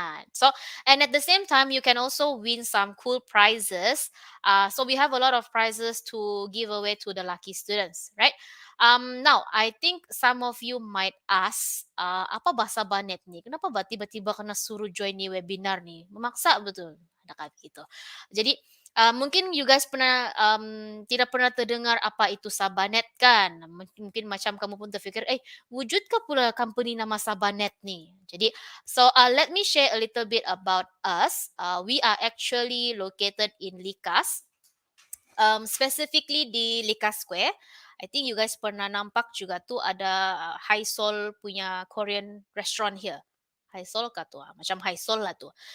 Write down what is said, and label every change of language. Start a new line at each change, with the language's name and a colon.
English: So and at the same time you can also win some cool prizes. So we have a lot of prizes to give away to the lucky students, right? Now I think some of you might ask,
Malay: apa bahasa banet nih? Kenapa tiba-tiba kena suruh join nih webinar nih? Memaksa betul. Ada kayak gitu. Jadi mungkin
English: you guys
Malay: tidak pernah terdengar apa itu Sabanet kan? Mungkin macam kamu pun terfikir, wujudkah pula company nama Sabanet nih? Jadi,
English: so let me share a little bit about us. We are actually located in Likas, specifically di Likas Square. I think you guys
Malay: pernah nampak juga tuh ada High Sol punya
English: Korean restaurant here.
Malay: High Sol kah tuh? Macam High Sol lah tuh.